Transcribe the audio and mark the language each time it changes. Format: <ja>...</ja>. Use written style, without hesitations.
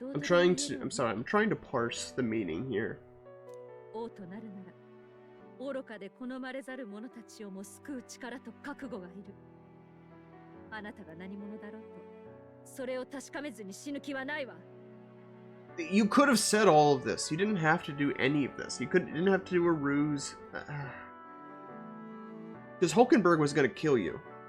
<en>I'm trying to parse the meaning here.</en> <ja>愚かで好まれざる者たちをも救う力と覚悟がいる。あなたが何者だろうと、それを確かめずに死ぬ気はないわ。</ja> <en>You could have said all of this. You didn't have to do any of this. You didn't have to do a ruse. Because Hulkenberg was going to kill you.</en>